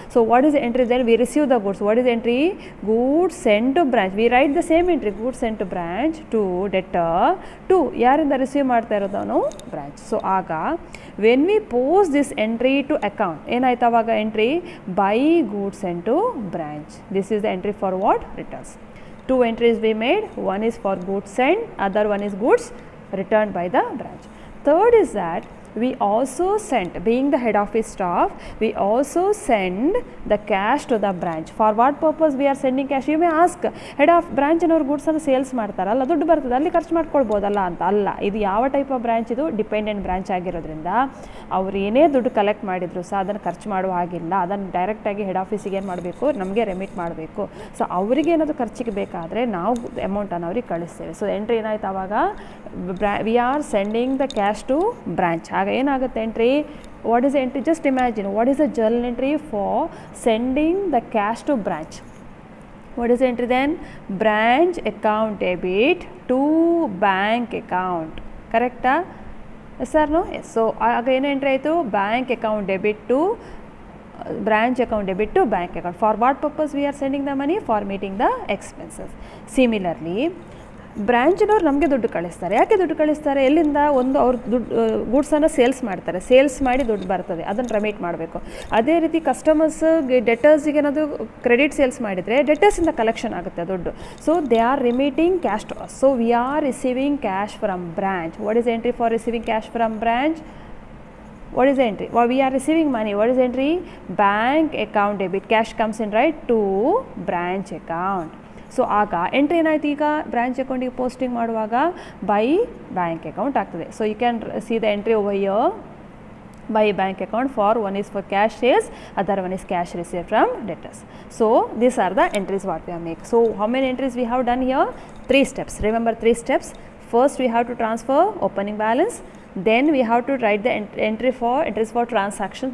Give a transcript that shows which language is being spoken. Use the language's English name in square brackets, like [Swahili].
[English] So what is entry then? We receive the goods. What is entry? Goods send to branch. We write the same entry, goods send to branch to debtor to [Kannada] ಯಾರಿಂದ receive ಮಾಡ್ತಾ ಇರೋದು ನಾವು? [English] Branch. [Kannada] So ಆಗ [English] when we post this entry to account [Kannada] ಏನಾಯ್ತು ಅವಾಗ? [English] Entry by goods send to branch. This is the entry for what? Returns. 2 entries we made, one is for goods sent, other one is goods returned by the branch. Third is that we also sent, being the head office staff, we also send the cash to the branch. For what purpose we are sending cash? You may ask, head of branch [Kannada] ಅನ್ನೋರು goods ಅನ್ನು sales ಮಾಡ್ತಾರಲ್ಲ, ದುಡ್ಡು ಬರ್ತದೆ ಅಲ್ಲಿ ಖರ್ಚು ಮಾಡ್ಕೊಳ್ಬೋದಲ್ಲ ಅಂತ. ಅಲ್ಲ, ಇದು ಯಾವ ಟೈಪ್ ಆಫ್ ಬ್ರಾಂಚ್? ಇದು ಡಿಪೆಂಡೆಂಟ್ ಬ್ರಾಂಚ್ ಆಗಿರೋದ್ರಿಂದ ಅವ್ರು ಏನೇ ದುಡ್ಡು ಕಲೆಕ್ಟ್ ಮಾಡಿದ್ರು ಸಹ ಅದನ್ನು ಖರ್ಚು ಮಾಡುವ ಹಾಗಿಲ್ಲ. ಅದನ್ನು ಡೈರೆಕ್ಟಾಗಿ ಹೆಡ್ ಆಫೀಸಿಗೆ ಏನು ಮಾಡಬೇಕು? ನಮಗೆ ರೆಮಿಟ್ ಮಾಡಬೇಕು. ಸೊ ಅವರಿಗೆ ಏನಾದರೂ ಖರ್ಚಿಗೆ ಬೇಕಾದರೆ ನಾವು ಅಮೌಂಟನ್ನು ಅವ್ರಿಗೆ ಕಳಿಸ್ತೇವೆ. ಸೊ ಎಂಟ್ರಿ ಏನಾಯ್ತು ಆವಾಗ? [English] We are sending the cash to branch. [Kannada] ಆಗ ಏನಾಗುತ್ತೆ entry? [English] What is entry? Just imagine, what is the journal entry for sending the cash to branch? What is the entry then? Branch account debit to bank account. Correct? Yes or no? Yes. So again entry ಆಯಿತು, bank account debit to branch account debit to bank account. For what purpose we are sending the money? For meeting the expenses. [Kannada] Similarly, ಬ್ರ್ಯಾಂಚಿನವ್ರು ನಮಗೆ ದುಡ್ಡು ಕಳಿಸ್ತಾರೆ. ಯಾಕೆ ದುಡ್ಡು ಕಳಿಸ್ತಾರೆ? ಎಲ್ಲಿಂದ? ಒಂದು ಅವ್ರು ದುಡ್ಡು ಗೂಡ್ಸನ್ನು ಸೇಲ್ಸ್ ಮಾಡ್ತಾರೆ, ಸೇಲ್ಸ್ ಮಾಡಿ ದುಡ್ಡು ಬರ್ತದೆ, ಅದನ್ನು ರೆಮಿಟ್ ಮಾಡಬೇಕು. ಅದೇ ರೀತಿ ಕಸ್ಟಮರ್ಸ್ಗೆ ಡೆಟರ್ಸಿಗೆ ಏನಾದರೂ ಕ್ರೆಡಿಟ್ ಸೇಲ್ಸ್ ಮಾಡಿದರೆ ಡೆಟರ್ಸಿಂದ ಕಲೆಕ್ಷನ್ ಆಗುತ್ತೆ ದುಡ್ಡು. [English] So they are remitting cash to us. So we are receiving cash from branch. What is entry for receiving cash from branch? What is the entry? Well, we are receiving money. What is the entry? Bank account debit. Cash comes in, right, to branch account. [Kannada] So ಆಗ entry ಏನಾಯ್ತು? ಈಗ branch ಅಕೌಂಟಿಗೆ posting ಮಾಡುವಾಗ by bank account ಆಗ್ತದೆ. [English] So you can see the entry over here by bank account. For one is for cash sales, other one is cash received from debtors. So these are the entries what we have made. So how many entries we have done here? 3 steps. Remember 3 steps. First we have to transfer opening balance. Then we have to write the entries for transactions.